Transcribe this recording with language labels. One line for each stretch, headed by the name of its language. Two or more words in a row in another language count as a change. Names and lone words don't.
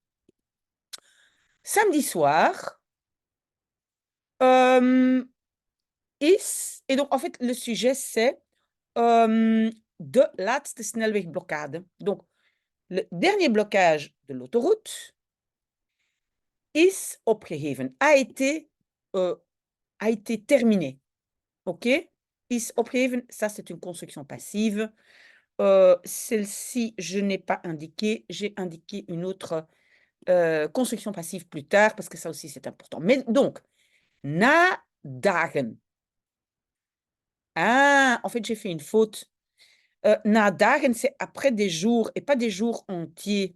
French: Samedi soir, euh, et donc en fait le sujet c'est
Dutch: de laatste snelwegblokkade.
French: Donc le dernier blocage de l'autoroute
Dutch: is opgeheven,
French: euh, a été terminé.
Dutch: OK? Is opgeheven,
French: ça c'est une construction passive. Celle-ci, je n'ai pas indiqué, j'ai indiqué une autre construction passive plus tard, parce que ça aussi c'est important. Mais donc,
Dutch: na dagen.
French: Ah, en fait, j'ai fait une faute.
Dutch: Na dagen,
French: c'est après des jours et pas des jours entiers.